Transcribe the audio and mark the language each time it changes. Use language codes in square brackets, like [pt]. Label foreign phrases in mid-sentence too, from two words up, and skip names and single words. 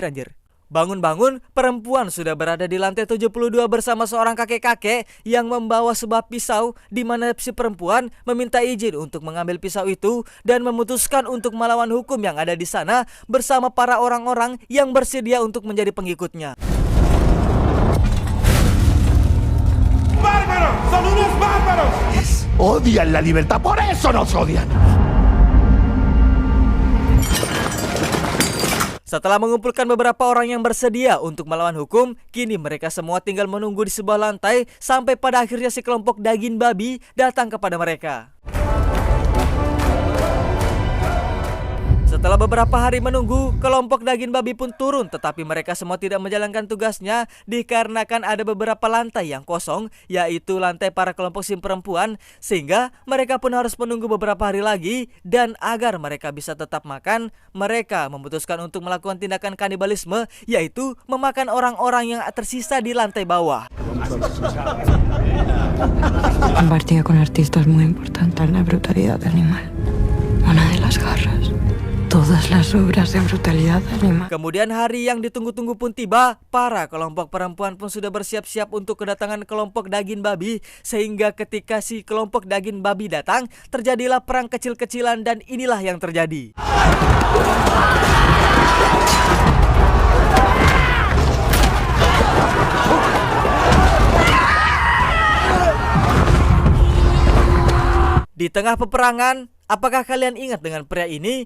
[id] Bangun-bangun, perempuan sudah berada di lantai 72 bersama seorang kakek-kakek yang membawa sebuah pisau, di mana si perempuan meminta izin untuk mengambil pisau itu dan memutuskan untuk melawan hukum yang ada di sana bersama para orang-orang yang bersedia untuk menjadi pengikutnya. [es] ¡Bárbaros! ¡Son unos bárbaros! Odian la libertad, por eso nos odian. [id] Setelah mengumpulkan beberapa orang yang bersedia untuk melawan hukum, kini mereka semua tinggal menunggu di sebuah lantai sampai pada akhirnya si kelompok Daging Babi datang kepada mereka. Setelah beberapa hari menunggu, kelompok Daging Babi pun turun, tetapi mereka semua tidak menjalankan tugasnya dikarenakan ada beberapa lantai yang kosong, yaitu lantai para kelompok sim perempuan, sehingga mereka pun harus menunggu beberapa hari lagi. Dan agar mereka bisa tetap makan, mereka memutuskan untuk melakukan tindakan kanibalisme, yaitu memakan orang-orang yang tersisa di lantai bawah. [es] Compartía con artistas muy importantes la brutalidad animal. Una de las garras. Todas las obras de brutalidad animal. [id] Kemudian hari yang ditunggu-tunggu pun tiba. Para kelompok perempuan pun sudah bersiap-siap untuk kedatangan kelompok Daging Babi. Sehingga ketika si kelompok Daging Babi datang, terjadilah perang kecil-kecilan dan inilah yang terjadi. Di tengah peperangan, apakah kalian ingat dengan pria ini?